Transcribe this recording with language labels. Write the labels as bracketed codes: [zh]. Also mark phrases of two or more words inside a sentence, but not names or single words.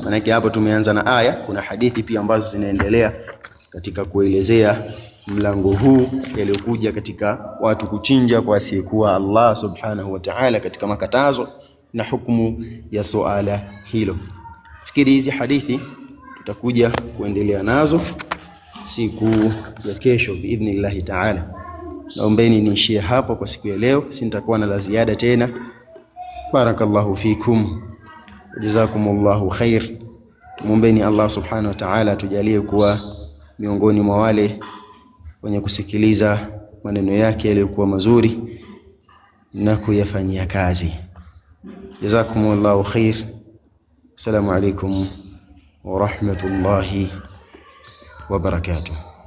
[sw] Maana hapo tumeanza na aya, kuna hadithi pia ambazo zinaendelea katika kuelezea mlango huu yaliyokuja katika watu kuchinja kwa asiyekuwa Allah [ar] سبحانه وتعالى, [sw] katika makatazo na hukumu ya suala hilo. Fikiri hizi hadithi tutakuja kuendelea nazo siku ya kesho [ar] بإذن الله تعالى. [sw] Naombeni niishie hapo kwa siku ya leo, sitakuwa na la ziada tena. [ar] بارك الله فيكم، جزاكم الله خير. [sw] Tumuombeni Allah [ar] سبحانه وتعالى [sw] tujalie kuwa miongoni mwa wale wenye kusikiliza maneno yake yaliyokuwa mazuri na kuyafanyia kazi. [ar] جزاكم الله خير. السلام عليكم ورحمة الله وبركاته.